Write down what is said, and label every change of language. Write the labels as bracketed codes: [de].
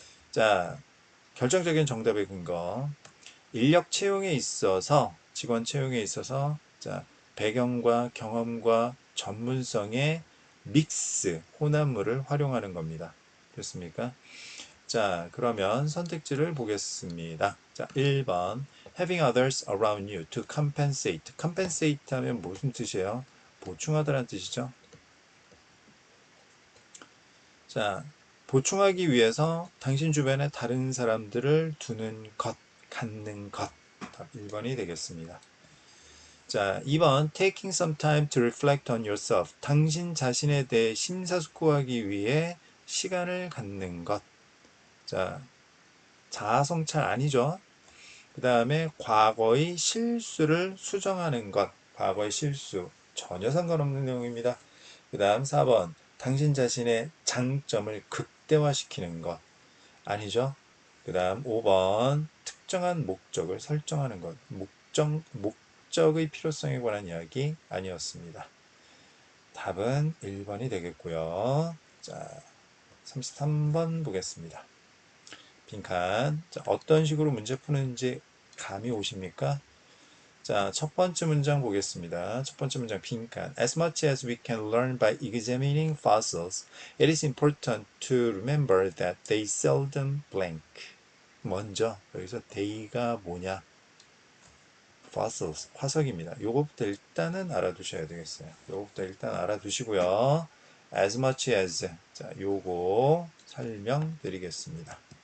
[ko] 자, 결정적인 정답의 근거. 인력 채용에 있어서, 직원 채용에 있어서, 자, 배경과 경험과 전문성의 믹스, 혼합물을 활용하는 겁니다. 됐습니까? 자, 그러면 선택지를 보겠습니다. 자, 1번. [en] Having others around you to compensate. [ko] compensate 하면 무슨 뜻이에요? 보충하다라는 뜻이죠. 자, 보충하기 위해서 당신 주변에 다른 사람들을 두는 것, 갖는 것. 답 1번이 되겠습니다. 자, 2번. [en] Taking some time to reflect on yourself. [ko] 당신 자신에 대해 심사숙고하기 위해 시간을 갖는 것. 자, 자아성찰 아니죠? 그 다음에 과거의 실수를 수정하는 것. 과거의 실수. 전혀 상관없는 내용입니다. 그 다음 4번. 당신 자신의 장점을 극대화시키는 것. 아니죠? 그 다음 5번. 특정한 목적을 설정하는 것. 목적의 필요성에 관한 이야기 아니었습니다. 답은 1번이 되겠고요. 자, 33번 보겠습니다. 빈칸. 자, 어떤 식으로 문제 푸는지 감이 오십니까? 자, 첫 번째 문장 보겠습니다. 첫 번째 문장 빈칸. [en] As much as we can learn by examining fossils, it is important to remember that they seldom blank. [ko] 먼저 여기서 they가 뭐냐? fossils, 화석입니다. 요거부터 일단은 알아두셔야 되겠어요. 요거부터 일단 알아두시고요. [en] As much as, [ko] 자, 요거 설명드리겠습니다.